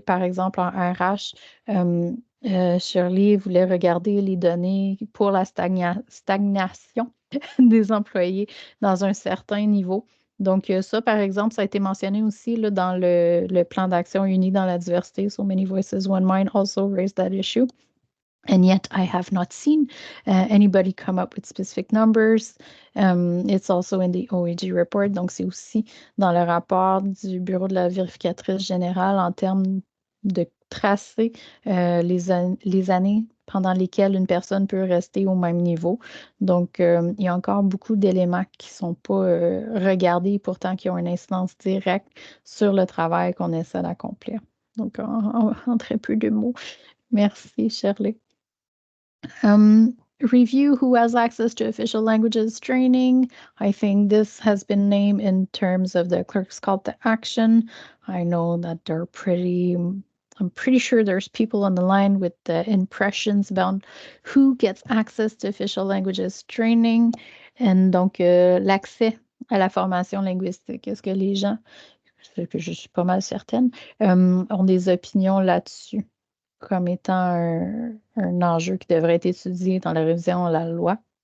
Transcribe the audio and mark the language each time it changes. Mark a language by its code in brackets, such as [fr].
[fr] Par exemple, en RH, Shirley voulait regarder les données pour la stagnation des employés dans un certain niveau. Donc, ça, par exemple, ça a été mentionné aussi là, dans le plan d'action uni dans la diversité. [en] So many voices, one mind also raised that issue. And yet, I have not seen anybody come up with specific numbers. It's also in the OAG report. [fr] Donc, c'est aussi dans le rapport du Bureau de la vérificatrice générale en termes de tracer les années pendant lesquelles une personne peut rester au même niveau. Donc, il y a encore beaucoup d'éléments qui ne sont pas regardés, pourtant qui ont une incidence directe sur le travail qu'on essaie d'accomplir. Donc, en très peu de mots. Merci, Shirley. [en] Review who has access to official languages training. I think this has been named in terms of the clerk's call to action. I know that I'm pretty sure there's people on the line with the impressions about who gets access to official languages training. [fr] And donc, l'accès à la formation linguistique. Est-ce que les gens, ce que je suis pas mal certaine, ont des opinions là-dessus comme étant un enjeu qui devrait être étudié dans la révision de la loi?